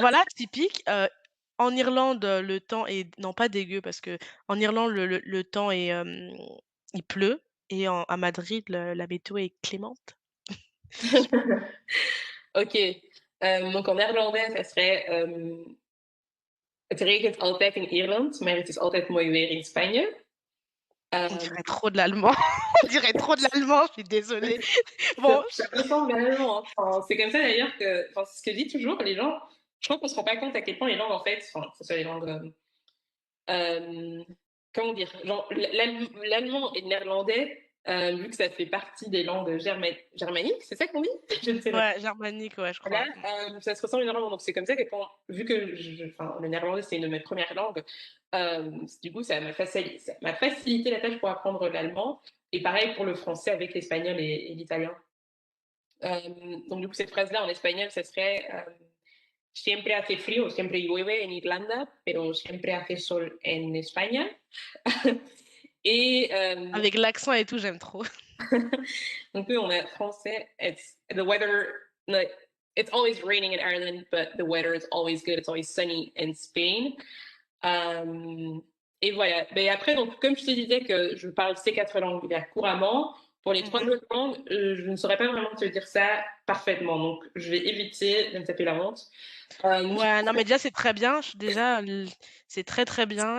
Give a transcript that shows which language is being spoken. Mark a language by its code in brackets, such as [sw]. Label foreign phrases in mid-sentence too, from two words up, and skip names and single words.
[fr] voilà, typique, en Irlande, le temps est non pas dégueu parce que en Irlande, le temps est, il pleut et à Madrid, la météo est clémente. Ok. Donc en néerlandais, ça serait [nl] Het regent altijd in Ierland, maar het is altijd mooi weer in Spanje. [fr] On Euh, dirait trop de l'allemand. On dirait trop de l'allemand, je suis désolée. Bon, ça ressemble vraiment, hein. Enfin, c'est comme ça d'ailleurs que, enfin, c'est ce que je dis toujours, les gens, je crois qu'on se rend pas compte à quel point les langues, en fait, enfin, que ce soit les langues, euh, comment dire, genre, l'allemand et le néerlandais, vu que ça fait partie des langues germaniques, c'est ça qu'on dit? Je ne sais pas. ouais, germanique, ouais, je Là, crois. ça se ressent énormément. Donc, c'est comme ça que quand, vu que enfin, le néerlandais, c'est une de mes premières langues, du coup, ça m'a facilité la tâche pour apprendre l'allemand. Et pareil pour le français avec l'espagnol et l'italien. Donc, du coup, cette phrase-là en espagnol, ça serait [es] Siempre hace frío, siempre llueve en Irlanda, pero siempre hace sol en España. [fr] Et Avec l'accent et tout, j'aime trop. donc, on a français, [en] it's the weather, like, it's always raining in Ireland, but the weather is always good, it's always sunny in Spain. [fr] Et voilà. Mais après, donc, comme je te disais que je parle ces quatre langues là, couramment, pour les trois Mhm. autres langues, je ne saurais pas vraiment te dire ça parfaitement. Donc, je vais éviter de me taper la honte. Euh, Ouais, non, mais déjà, c'est très bien. Déjà, c'est très, très bien.